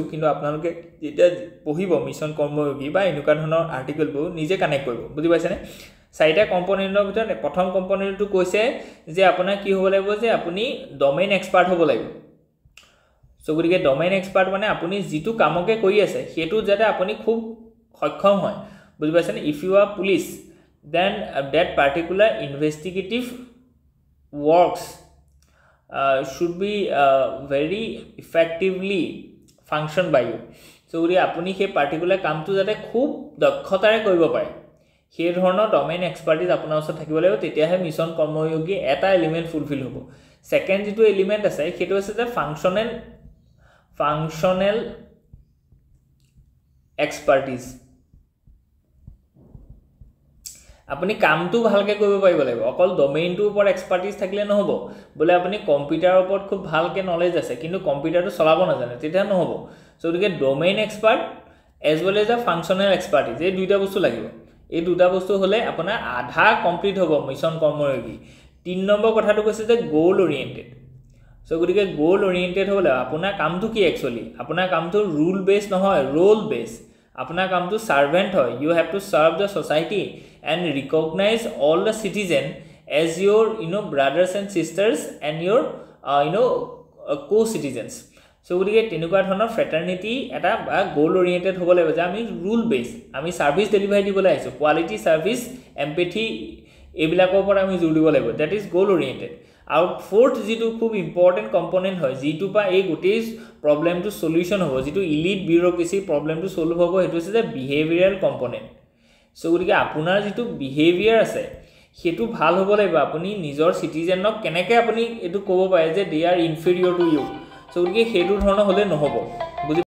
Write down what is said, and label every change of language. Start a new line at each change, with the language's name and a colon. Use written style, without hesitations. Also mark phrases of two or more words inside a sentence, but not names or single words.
Assamese: কিন্তু আপোনালোকে যেতিয়া পঢ়িব মিছন কৰ্মযোগী বা এনেকুৱা ধৰণৰ আৰ্টিকেলবোৰ নিজে কানেক্ট কৰিব বুজি পাইছেনে চাৰিটা কম্পোনেন্টৰ ভিতৰত প্ৰথম কম্পোনেন্টটো কৈছে যে আপোনাৰ কি হ'ব লাগিব যে আপুনি
English: domain expert
Assamese: হ'ব লাগিব সো গতিকে
English: domain expert
Assamese: মানে আপুনি যেটো কামকে কৰি আছে হেতু যাতে আপুনি খুব সক্ষম হয় বুজি পাইছেনে
English: if you are police then that particular investigative works should be very effectively functioned by you
Assamese: সো গতিকে আপুনি হেই particular কামটো যাতে খুব দক্ষতাৰে কৰিব পাৰে হেই ধৰণৰ
English: domain expertise
Assamese: আপোনাৰ ওচৰত থাকিব লাগিব তেতিয়া হেই মিছন কৰ্মযোগী এটা element fulfill হ'ব second যিটো element আছে হেতু আছে যে functional expertise আপুনি কামটো ভালকে কৰিব পাৰিব লাগিব অকল ডমেইনটোৰ ওপৰত এক্সপাৰ্টিজ থাকিলে নহব বলে আপুনি কম্পিউটাৰৰ ওপৰত খুব ভালকে নলেজ আছে কিন্তু কম্পিউটাৰটো চলাব নাজানে তেতিয়া নহব সো গতিকে
English: domain expert as well as a functional expertise
Assamese: এই দুইটা বস্তু লাগিব এই দুটা বস্তু হলে আপোনাৰ আধা কমপ্লিট হ'ব মিছন কৰ্মযোগী 3 নম্বৰ কথাটো কৈছে যে
English: goal oriented
Assamese: সো গতিকে
English: goal oriented
Assamese: হলে আপোনাৰ কামটো কি একচুয়ালি আপোনাৰ কামটো
English: rule base
Assamese: নহয়
English: role base
Assamese: আপোনাৰ কামটো servant হয়
English: you have to serve the society and recognize all the citizen as your brothers and sisters and your co citizens
Assamese: সো গতিকে তেনেকুৱা ধৰণৰ fraternity এটা
English: goal oriented
Assamese: হ'ব লাগিব যে আমি
English: rule based
Assamese: ami
English: service delivery
Assamese: দিবলৈ আহিছো
English: quality service empathy
Assamese: এইবিলাকৰ ওপৰত আমি জোৰ দিব লাগিব
English: that is goal oriented
Assamese: আৰু fourth যেটো খুব
English: important component
Assamese: হয় যেটো পা এই গোটেই প্ৰবলেমটো সলিউশন হ'ব যেটো
English: elite bureaucracy
Assamese: প্ৰবলেমটো সলভ হ'ব হেতু আছে যে
English: behavioural component
Assamese: সো গতিকে আপোনাৰ যেটো বিহেভিয়াৰ আছে হেতু ভাল হ'ব লাগিব আপুনি নিজৰ সিটিজেনক কেনেকৈ আপুনি এটো ক'ব পাৰে যে
English: they are inferior to you
Assamese: সো গতিকে হেতু ধৰণৰ হলে নহব